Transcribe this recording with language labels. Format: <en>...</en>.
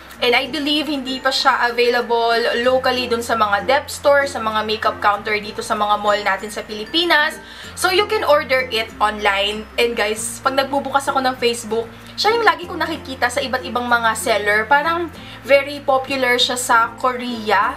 <en>And I believe</en> <tl>hindi pa siya available locally dun sa mga dep store, sa mga makeup counter dito sa mga mall natin sa Pilipinas.</tl> <en>So you can order it online.</en> <tl>And guys, pag nagbubukas ako ng Facebook, siya yung lagi kong nakikita sa iba't ibang mga seller. Parang very popular siya sa Korea.</tl>